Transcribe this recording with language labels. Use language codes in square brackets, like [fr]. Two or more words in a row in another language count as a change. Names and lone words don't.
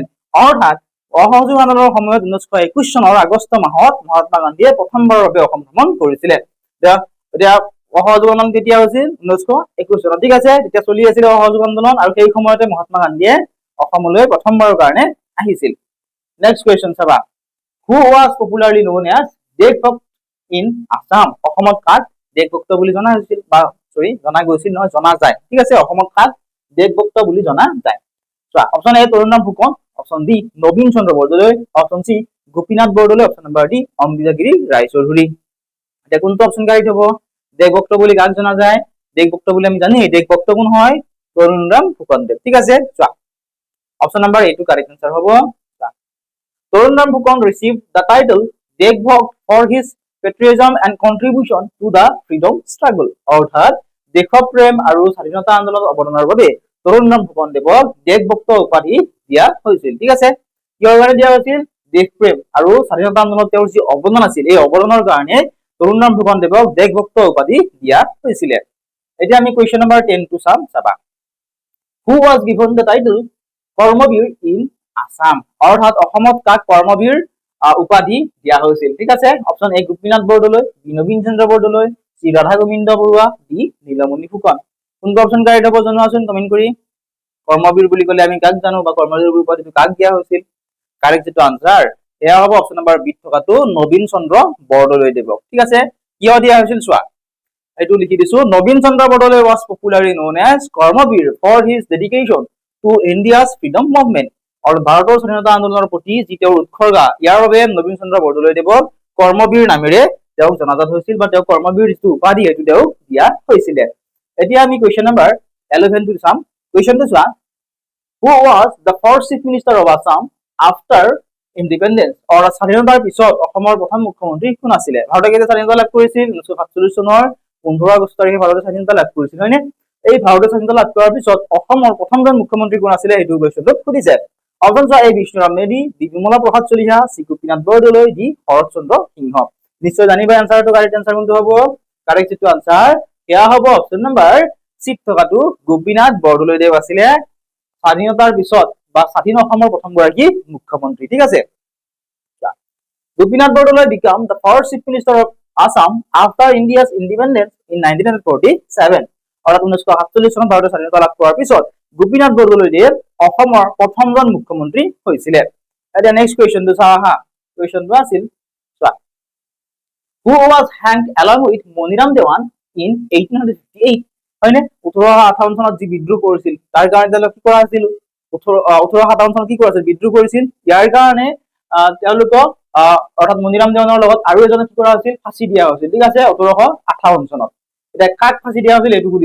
[as] অৰ্থাৎ অসহযোগ আন্দোলনৰ সময়ত 1921 চনৰ আগষ্ট মাহত মহাত্মা গান্ধীয়ে প্ৰথমবাৰৰ বাবে অসম ভ্ৰমণ কৰিছিলে। এতিয়া অসহযোগ আন্দোলন কেতিয়া হৈছিল 1921 চনত ঠিক আছে তেতিয়া চলি আছিল অসহযোগ আন্দোলন আৰু সেই সময়তে মহাত্মা গান্ধীয়ে অসমলৈ প্ৰথমবাৰৰ কাৰণে আহিছিল [en] next question [as] চাবা [en] who was popularly known as দেশভক্ত in Assam [as] অসমত কাক দেশভক্ত বুলি জনা হৈছিল বা জনা গৈছিল নহয় জনা যায় ঠিক আছে অসমত কাক দেশভক্ত বুলি জনা যায় চোৱা [en] option A [as] তৰুণৰাম ফুকন [en] option B [as] নবীন চন্দ্ৰ বৰদলৈ [en] option C [as] গোপীনাথ বৰদলৈ [en] option number D [as] অমৃতগিৰি ৰায়চৌধুৰী এতিয়া কোনটো অপচন কাৰেক্ট হ'ব দেশভক্ত বুলি কাক জনা যায় দেশভক্ত বুলি আমি জানি দেশভক্ত কোন হয় তৰুণৰাম ফুকন দেৱ ঠিক আছে চোৱা [en] option number A [as] টো [en] correct answer [as] হ'ব [en] তৰুণৰাম ফুকন received the title দেশভক্ত for his patriotism and contribution to the freedom struggle [as] অৰ্থাৎ দেশপ্ৰেম আৰু স্বাধীনতা আন্দোলনত অৱদানৰ বাবে তৰুণৰাম ফুকন দেৱক দেশভক্ত উপাধি দিয়া হৈছিল ঠিক আছে কিহৰ কাৰণে দিয়া হৈছিল দেশপ্ৰেম আৰু স্বাধীনতা আন্দোলনত তেওঁৰ যি অৱদান আছিল এই অৱদানৰ কাৰণে তৰুণৰাম ফুকন দেৱক দেশভক্ত উপাধি দিয়া হৈছিল এতিয়া আমি [en] question number [as] 10 টো চাবা [en] who was given the title কৰ্মবীৰ in Assam [as] অৰ্থাৎ অসমত কাক কৰ্মবীৰ উপাধি দিয়া হৈছিল ঠিক আছে [en] option A [as] গোপীনাথ বৰদলৈ বি নবীন চন্দ্ৰ বৰদলৈ চি ৰাধা গোবিন্দ বৰুৱা ডি নীলমণি ফুকন কোনটো অপচন কাৰেক্ট হ'ব জনোৱাচোন কমেন্ট কৰি কৰ্মবীৰ বুলি ক'লে আমি কাক জানো বা কৰ্মবীৰ উপাধিটো কাক দিয়া হৈছিল কাৰেক্ট যেটো আনসাৰ এয়া হ'ব [en] option number B [as] থকাটো নবীন চন্দ্ৰ বৰদলৈ দেৱক ঠিক আছে কিয় দিয়া হৈছিল চোৱা এইটো লিখি দিছো নবীন চন্দ্ৰ বৰদলৈ [en] was popularly known as কৰ্মবীৰ for his dedication to India's freedom movement [as] আৰু ভাৰতৰ স্বাধীনতা আন্দোলনৰ প্ৰতি যি তেওঁৰ উৎসৰ্গা ইয়াৰ বাবে নবীন চন্দ্ৰ বৰদলৈ দেৱক কৰ্মবীৰ নামেৰে তেওঁক জনাজাত হৈছিল বা তেওঁ কৰ্মবীৰ যিটো উপাধি এইটো তেওঁক দিয়া হৈছিল এতিয়া আমি [en] question number [as] 11 টো চাম কোৱেশ্চনটো চোৱা [en] who was the first chief minister of Assam after independence [as] অৰ্থাৎ স্বাধীনতাৰ পিছত অসমৰ প্ৰথম মুখ্যমন্ত্ৰী কোন আছিল ভাৰতে কেতিয়া স্বাধীনতা লাভ কৰিছিল 1947 চনৰ 15 আগষ্ট তাৰিখে ভাৰতে স্বাধীনতা লাভ কৰিছিল হয়নে এই ভাৰতে স্বাধীনতা লাভ কৰাৰ পিছত অসমৰ প্ৰথমজন মুখ্যমন্ত্ৰী কোন আছিল এইটো কোৱেশ্চনটো সুধিছে অপচন চোৱা এ বিষ্ণুৰাম মেধি ডি বিমলা প্ৰসাদ চলিহা চি গোপীনাথ বৰদলৈ ডি শৰৎ চন্দ্ৰ সিংহ নিশ্চয় জানিবা আনসাৰটো [en] correct answer [as] কোনটো হ'ব কাৰেক্ট যেটো আনসাৰ এয়া হ'ব [en] option number C [as] থকাটো গোপীনাথ বৰদলৈ দেৱ আছিল স্বাধীনতাৰ পিছত বা স্বাধীন অসমৰ প্ৰথম গৰাকী মুখ্যমন্ত্ৰী ঠিক আছে [en] গোপীনাথ বৰদলৈ became the first chief minister of Assam after India's independence in 1947 [as] অৰ্থাৎ 1947 চনত ভাৰতে স্বাধীনতা লাভ কৰাৰ পিছত গোপীনাথ বৰদলৈ দেৱ অসমৰ প্ৰথমজন মুখ্যমন্ত্ৰী হৈছিল এতিয়া [en] next question [as] চাও হা কোৱেশ্চনটো আছিল চোৱা [en] who was hanged along with মনিৰাম দেৱান in 1858 [as] হয়নে 1858 চনত যি বিদ্ৰোহ কৰিছিল তাৰ কাৰণে তেওঁলোক কি কৰা হৈছিল 1857 চনত কি কৰিছিল বিদ্ৰোহ কৰিছিল ইয়াৰ কাৰণে তেওঁলোকক অৰ্থাৎ মনিৰাম দেৱানৰ লগত আৰু এজনে কি কৰা হৈছিল ফাঁসি দিয়া হৈছিল ঠিক আছে 1858 চনত এটা কাক ফাঁসি দিয়া হৈছিল এটো